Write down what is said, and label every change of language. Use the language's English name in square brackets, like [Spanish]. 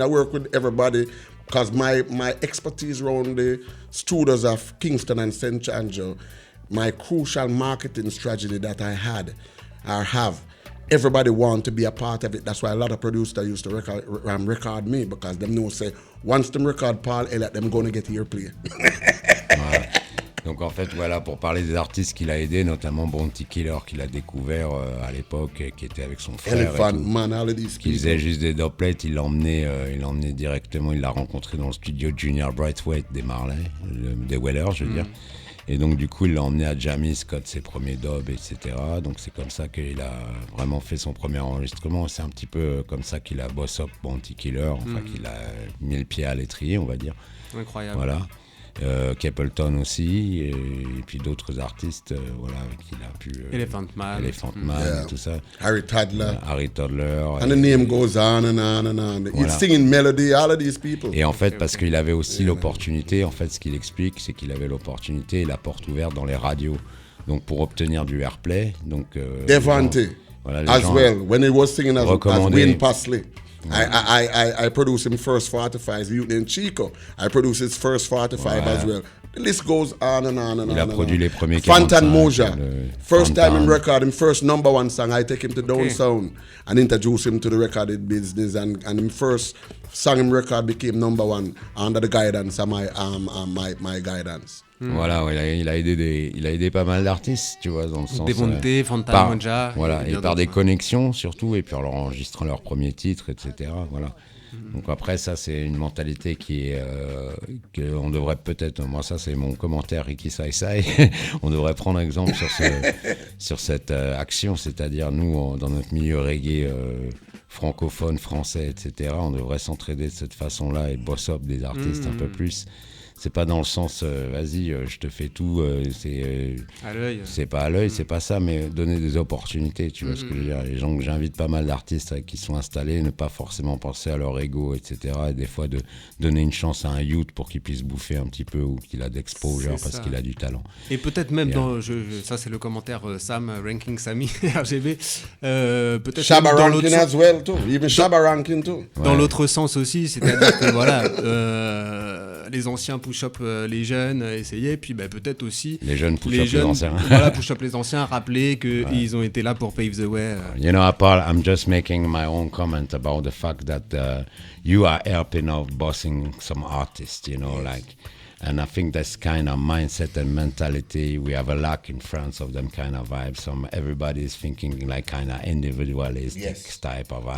[English] I work with everybody because my expertise around the studios of Kingston and St. Andrew, my crucial marketing strategy that I had or have, everybody want to be a part of it. That's why a lot of producers used to record me, because them know say once them record Paul Elliott, them going to get airplay. [French] Ouais. Donc en fait, voilà, pour parler des artistes qu'il a aidés, notamment Bounty Killer qu'il a découvert à l'époque, qui était avec son frère, [English] Elephant, man, all of these [French] qui faisait juste des dubplates. Il l'a emmené directement, il l'a rencontré dans le studio Junior Brathwaite des Marley, des Wailers, je veux dire. Et donc du coup il l'a emmené à Jamie Scott, ses premiers dubs, etc. Donc c'est comme ça qu'il a vraiment fait son premier enregistrement. C'est un petit peu comme ça qu'il a [English] boss up [French] Bounty Killer, enfin qu'il a mis le pied à l'étrier, on va dire. Incroyable. Voilà. Capleton aussi, et puis d'autres artistes, voilà, avec qui il a pu. [English] Elephant Man, [French] yeah. Tout ça. [English] Harry Toddler. And the name goes on and on and on. [French] Voilà. [English] He's singing melody, all of these people. [French] Et en fait, parce qu'il avait aussi l'opportunité, en fait, ce qu'il explique, c'est qu'il avait l'opportunité et la porte ouverte dans les radios. Donc pour obtenir du airplay, donc. Devante, voilà, [English] as well, when he was singing as Wayne Pasley. [French] Ouais. [English] I produced him first 45, Youth and Chico. I produced his first 45 as well. The list goes on and on and on. [French] Il a produit les premiers 45. Fantan Moja. [English] First time him record him first number one song, I take him to Down Sound and introduce him to the recorded business, and him first song him record became number one under the guidance of my guidance. [French] Voilà, ouais, il a aidé pas mal d'artistes, tu vois, dans le sens. Devante, Fantan Moja. Voilà, et par des connexions surtout, et puis en leur enregistrant leurs premiers titres, etc. Voilà. Donc après, ça, c'est une mentalité qui est qu'on devrait peut-être. Moi, ça, c'est mon commentaire, Ricky Saï Saï. On devrait prendre exemple sur cette action, c'est-à-dire nous, dans notre milieu reggae francophone, français, etc. On devrait s'entraider de cette façon-là et [English] boss up [French] des artistes un peu plus. c'est pas dans le sens vas-y, je te fais tout, à l'œil. C'est pas à l'œil, c'est pas ça, mais donner des opportunités, tu vois ce que je veux dire. Les gens que j'invite, pas mal d'artistes qui sont installés, ne pas forcément penser à leur ego, etc. Et des fois de donner une chance à un youth pour qu'il puisse bouffer un petit peu ou qu'il a d'exposure parce qu'il a du talent. Et peut-être même ça c'est le commentaire Sam, Ranking Sammy, R.G.B. Peut-être Shabba dans [English] ranking as well too, even Shabba ranking too. [French] Dans l'autre sens aussi, c'est-à-dire que voilà, les anciens push-up les jeunes, essayer, puis peut-être aussi les jeunes push-up les anciens. Voilà, push-up les anciens, rappeler qu'ils ont été là pour [English] pave the way. You know, Paul, I'm just making my own comment about the fact that you are helping out bossing some artists, you know, like. And I think that's kind of mindset and mentality. We have a lack in France of them kind of vibes. Everybody is thinking like kind of individualistic type of vibe.